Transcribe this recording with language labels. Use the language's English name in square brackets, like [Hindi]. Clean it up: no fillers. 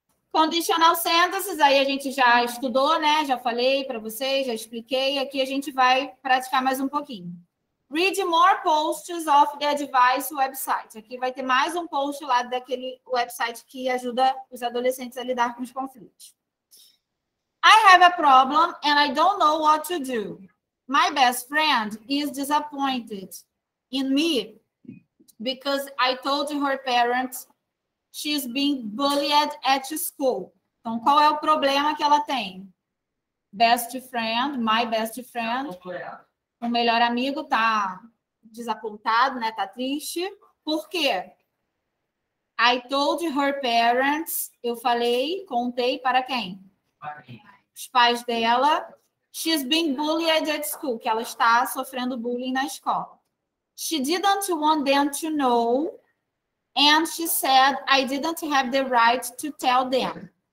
[Portuguese] Conditional sentences, aí a gente já estudou, né? Já falei para vocês, já expliquei. Aqui a gente vai praticar mais um pouquinho. [English] Read more posts of the advice website. [Portuguese] Aqui vai ter mais um post lá daquele website que ajuda os adolescentes a lidar com os conflitos. [English] I have a problem and I don't know what to do. My best friend is disappointed in me because I told her parents she's being bullied at school. [Portuguese] Então, qual é o problema que ela tem? [English] Best friend, my best friend. [Portuguese] O melhor amigo tá desapontado, né? Tá triste. Por quê? [English] I told her parents. [Portuguese] Eu falei, contei para quem? Os pais dela. [English] She's being bullied at school. [Portuguese] Que ela está sofrendo bullying na escola. [English] She didn't want them to know. And she said, I didn't have the right to tell them.